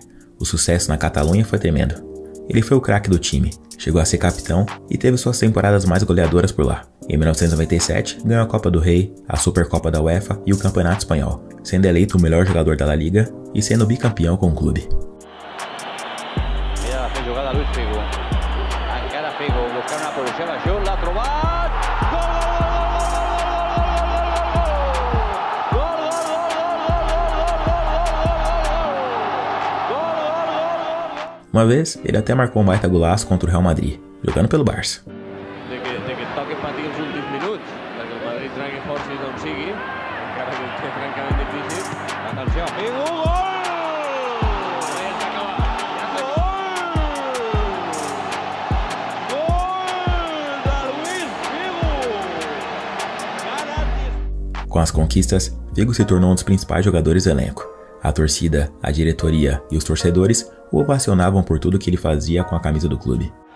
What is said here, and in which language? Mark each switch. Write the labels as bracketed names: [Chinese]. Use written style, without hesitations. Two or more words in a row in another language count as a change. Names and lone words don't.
[Portuguese] O sucesso na Catalunha foi tremendo. Ele foi o craque do time, chegou a ser capitão e teve suas temporadas mais goleadoras por lá. Em 1997, ganhou a Copa do Rei, a Supercopa da UEFA e o Campeonato Espanhol, sendo eleito o melhor jogador da La Liga e sendo bicampeão com o clube. [Catalan] Luis Figo, encara Figo, buscar una posición a Jul, l'ha trobat, [Portuguese] Uma vez, ele até marcou um baita golaço contra o Real Madrid, jogando pelo Barça. [Catalan] de que toqui patir els últims minuts, perquè el Madrid tragui forces d'on sigui, encara que és francament difícil. Atenció, Figo, gol! [Portuguese] Com as conquistas, Figo se tornou um dos principais jogadores do elenco. A torcida, a diretoria e os torcedores o ovacionavam por tudo que ele fazia com a camisa do clube.